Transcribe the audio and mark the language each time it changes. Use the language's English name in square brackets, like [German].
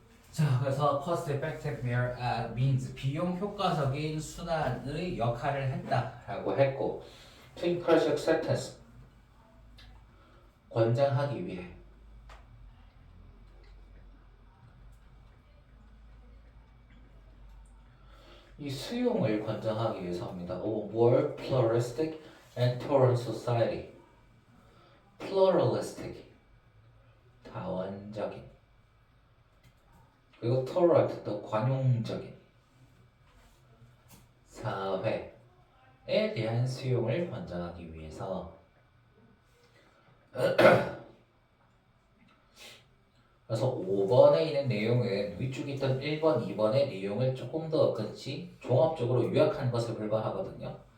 [Korean] 자, 그래서 [English] cost effective means [Korean] 비용 효과적인 순환의 역할을 했다라고 했고, [English] to encourage acceptance [Korean] 권장하기 위해 이 수용을 권장하기 위해서입니다. [English] A more pluralistic and tolerant society. [Korean] pluralistic 다원적인 그리고 tolerant 또 관용적인 사회에 대한 수용을 권장하기 위해서 그래서 5번에 있는 내용은 위쪽에 있던 1번, 2번의 내용을 조금 더 그렇지 종합적으로 요약한 것에 불과하거든요.